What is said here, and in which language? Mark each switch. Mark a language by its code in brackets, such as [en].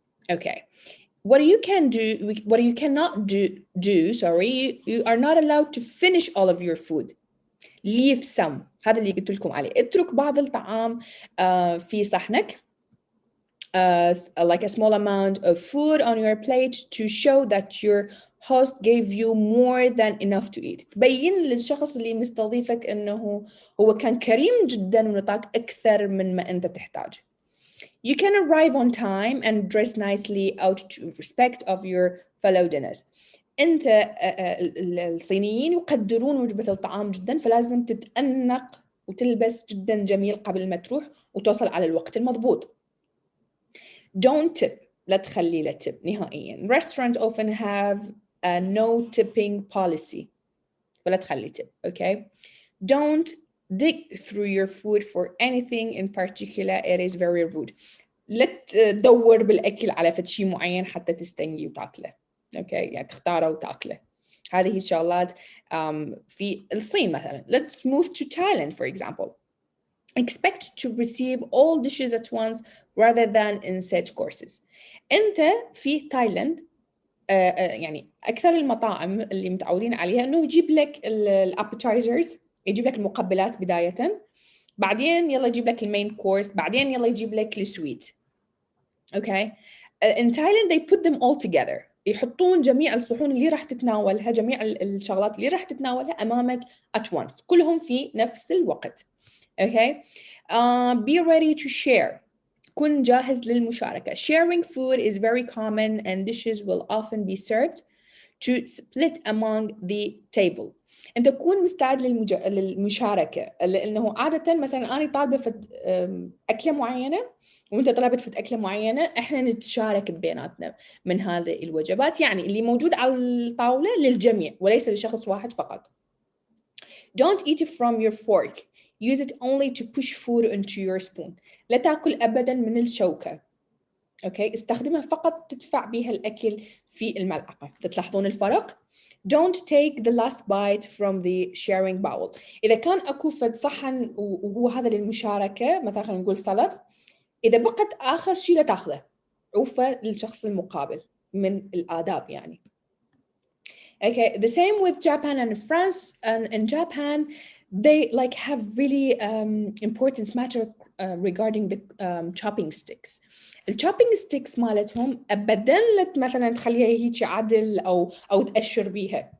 [en] Okay, what you can do, what you cannot do, you are not allowed to finish all of your food. Leave some. [ar] هذا اللي قلت لكم عليه. اترك بعض الطعام في صحنك. [en] Like a small amount of food on your plate to show that your host gave you more than enough to eat. [ar] تبين للشخص اللي مستضيفك انه هو كان كريم جدا ونطاك اكثر من ما انت تحتاج. [en] You can arrive on time and dress nicely out to respect of your fellow dinners. [ar] انت الصينيين يقدرون وجبة الطعام جدا، فلازم تتأنق وتلبس جدا جميل قبل ما تروح وتوصل على الوقت المضبوط. [en] Don't tip. [ar] لا تخلي لا tip نهائيا. [en] Restaurants often have a no tipping policy. [ar] فلا تخلي tip. [en] Okay. Don't dig through your food for anything in particular. It is very rude. [ar] لا تدور بالأكل على فد شيء معين حتى تستنجي وتاكله. Okay. يعني تختاره وتاكله. هذه الشغلات في الصين مثلا. [en] Let's move to Thailand for example. Expect to receive all dishes at once rather than in set courses. [ar] أنت في تايلاند يعني أكثر المطاعم اللي متعودين عليها إنه يجيب لك الابيتايزرز، يجيب لك المقبلات بداية، بعدين يلا يجيب لك المين كورس، بعدين يلا يجيب لك السويت. [en] Okay. In Thailand they put them all together. [ar] يحطون جميع الصحون اللي راح تتناولها، جميع الشغلات اللي راح تتناولها أمامك [en] at once. [ar] كلهم في نفس الوقت. [en] Okay. Be ready to share. [ar] كن جاهز للمشاركة. [en] Sharing food is very common and dishes will often be served to split among the table. [ar] أنت تكون مستعد للمشاركة، لأنه عادة مثلا أنا طالبة فد أكلة معينة وأنت طلبت فد أكلة معينة، إحنا نتشارك بيناتنا من هذه الوجبات، يعني اللي موجود على الطاولة للجميع وليس لشخص واحد فقط. [en] Don't eat it from your fork. Use it only to push food into your spoon. [ar] لا تأكل أبداً من الشوكة. Okay. استخدمها فقط تدفع بها الأكل في الملعقة. تلاحظون الفرق؟ [en] Don't take the last bite from the sharing bowl. [ar] إذا كان أكو فد صحن وهو هذا للمشاركة، مثلاً خلينا نقول سلطة، إذا بقت آخر شيء لا تأخذه. عوفة للشخص المقابل من الآداب يعني. [en] Okay. The same with Japan and France. And in Japan, they like have really important matter regarding the chopping sticks. [ar] الchopping sticks مالتهم أبداً لا مثلاً تخليها هيك عدل أو تأشر بيها.